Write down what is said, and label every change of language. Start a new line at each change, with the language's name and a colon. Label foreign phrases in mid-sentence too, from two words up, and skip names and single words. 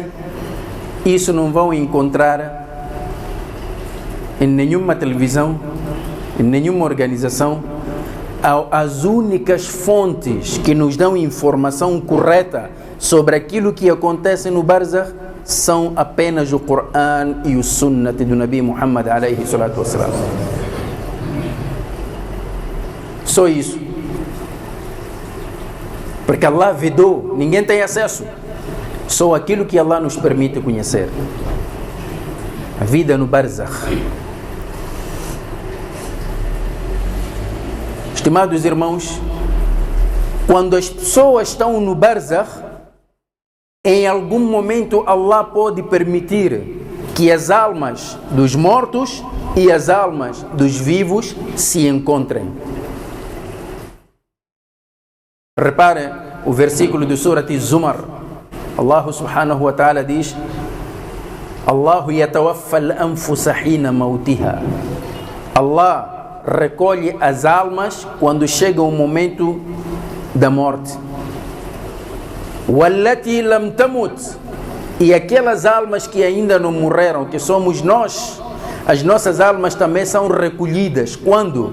Portuguese: Isso não vão encontrar em nenhuma televisão, em nenhuma organização. As únicas fontes que nos dão informação correta sobre aquilo que acontece no barzakh são apenas o Coran e o Sunnah do Nabi Muhammad
Arabic: عليه الصلاة والسلام.
Portuguese: Só isso. Porque Allah vedou, ninguém tem acesso. Só aquilo que Allah nos permite conhecer. A vida no barzakh. Estimados irmãos, quando as pessoas estão no barzakh, em algum momento Allah pode permitir que as almas dos mortos e as almas dos vivos se encontrem. Reparem o versículo do Surat Zumar. Allah
Arabic: سبحانه وتعالى
Portuguese: diz:
Arabic: الله يتوفى الأنفس حين موتها.
Portuguese: Allah recolhe as almas quando chega o momento da morte.
Arabic: والتي لم تمت,
Portuguese: e aquelas almas que ainda não morreram, que somos nós, as nossas almas também são recolhidas. Quando?